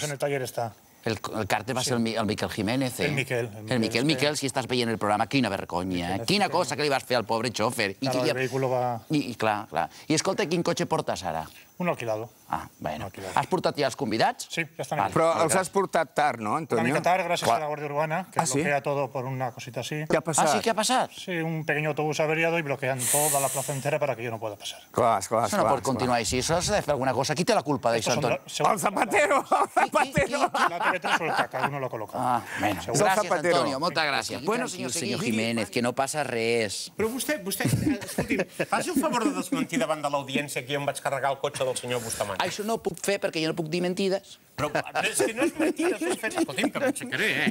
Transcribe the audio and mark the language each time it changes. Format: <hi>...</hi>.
<es>Pues en el taller està.</es> <ca>El càrter va ser el Miquel Jiménez. El Miquel. El Miquel, si estàs veient el programa, quina vergonya. Quina cosa que li vas fer al pobre xòfer.</ca> <es>Claro, el vehículo va...</es> <ca>Clar. I escolta, quin cotxe portes ara?</ca> <es>Un alquilado.</es> <ca>Bueno. Has portat ja els convidats?</ca> <es>Sí, ya están aquí.</es> <ca>Però els has portat tard, no, Antonio? Una mica tard,</ca> <es>gracias a la Guardia Urbana, que bloquea todo por una cosita así. ¿Qué ha pasado? ¿Sí? ¿Qué ha pasado? Sí, un pequeño autobús averiado y bloquean toda la plaza entera para que yo no pueda pasar.</es> <ca>Clar. Això no pot continuar així, això s'ha de fer alguna cosa. Qui té la culpa d'això, Antonio?</ca> <es>El Zapatero! La TV3 suelta, cada uno lo coloca.</es> <ca>Gràcies, Antonio, moltes gràcies. Bueno, senyor Jiménez, que no passa res. Però vostè, escolti'm, faci un favor de desmentir davant de l'audiència que jo em vaig carregar el cotxe del senyor Bustamante. Això no ho puc fer perquè jo no puc dir mentides. Però és que no és mentida, escolti'm, que m'aixecaré,</ca>